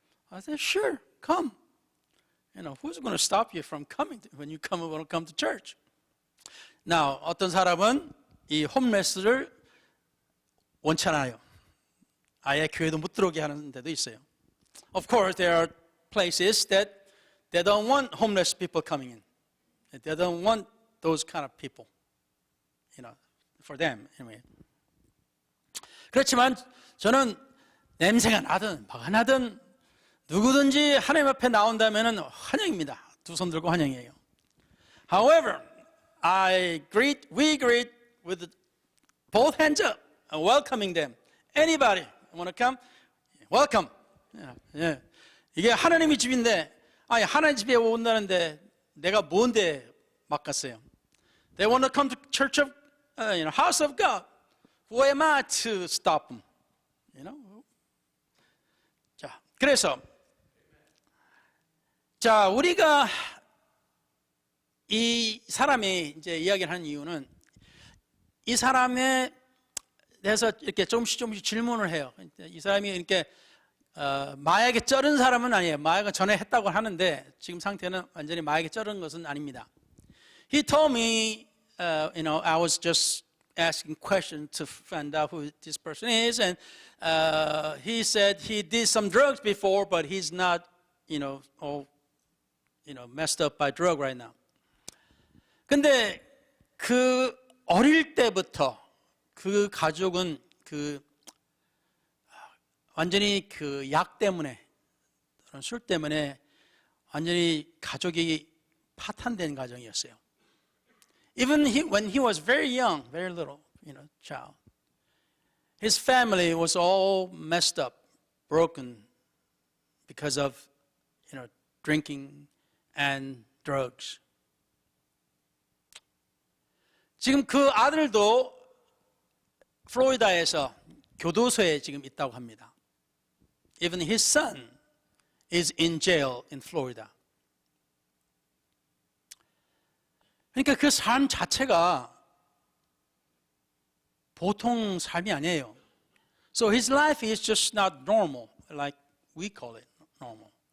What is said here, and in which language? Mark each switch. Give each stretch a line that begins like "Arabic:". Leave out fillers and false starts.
English: I said, sure, come. Who's going to stop you from coming when you want to come to church?
Korean: Now, 어떤 사람은 이 홈레스를 원치 않아요. 아예 교회도 못 들어오게 하는 데도 있어요.
English: Of course, there are places that they don't want homeless people coming in. They don't want those kind of people, for them anyway.
Korean: 그렇지만 저는 냄새가 나든 뭐가 나든 누구든지 하나님 앞에 나온다면은 환영입니다. 두 손 들고 환영이에요.
English: However, we greet with both hands up and welcoming them. Anybody want to come? Welcome. Yeah.
Korean: 이게 하나님의 집인데, 하나님 집에 온다는데 내가 뭔데 막갔어요.
English: They want to come to church of, house of God. Who am I to stop them?
Korean: 자, 그래서 우리가 이 사람이 이제 이야기를 하는 이유는 이 사람에 대해서 이렇게 조금씩 질문을 해요. 이 사람이 이렇게 마약에 쩔은 사람은 아니에요. 마약을 전에 했다고 하는데 지금 상태는 완전히 마약에 쩔은 것은 아닙니다.
English: He told me, I was just asking questions to find out who this person is, and he said he did some drugs before, but he's not, all, messed up by drug right now.
Korean: 근데 그 어릴 때부터 그 가족은 완전히 그 약 때문에, 술 때문에 완전히 가족이 파탄된 가정이었어요.
English: Even when he was very young, very little, child, his family was all messed up, broken because of, drinking and drugs.
Korean: 지금 그 아들도 플로리다에서 교도소에 지금 있다고 합니다.
English: Even his son is in jail in Florida.
Korean: 그러니까 그 삶 자체가 보통 삶이 아니에요.
English: So his life is just not normal, like we call it normal.